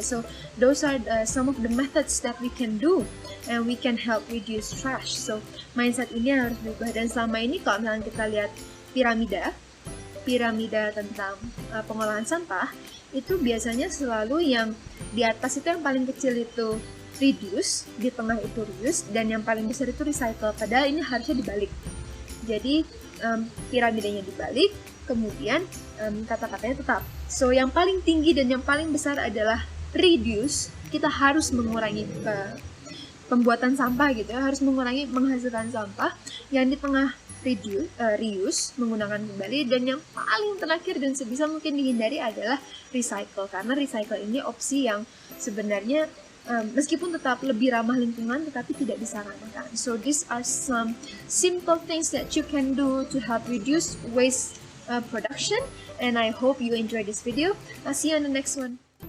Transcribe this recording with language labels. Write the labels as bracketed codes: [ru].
[en] So those are some of the methods that we can do and we can help reduce trash. [id] So mindset ini harus berubah. Dan selama ini kalau misalnya kita lihat piramida tentang pengolahan sampah, itu biasanya selalu yang di atas itu yang paling kecil itu reduce, di tengah itu reuse, dan yang paling besar itu recycle. Padahal ini harusnya dibalik. Jadi piramidanya dibalik, kemudian kata-katanya tetap. So yang paling tinggi dan yang paling besar adalah reduce. Kita harus mengurangi pembuatan sampah gitu ya, harus mengurangi menghasilkan sampah. Yang di tengah reuse, menggunakan kembali, dan yang paling terakhir dan sebisa mungkin dihindari adalah recycle, karena recycle ini opsi yang sebenarnya meskipun tetap lebih ramah lingkungan tetapi tidak disarankan. [en] So these are some simple things that you can do to help reduce waste production, and I hope you enjoy this video. I'll see you on the next one.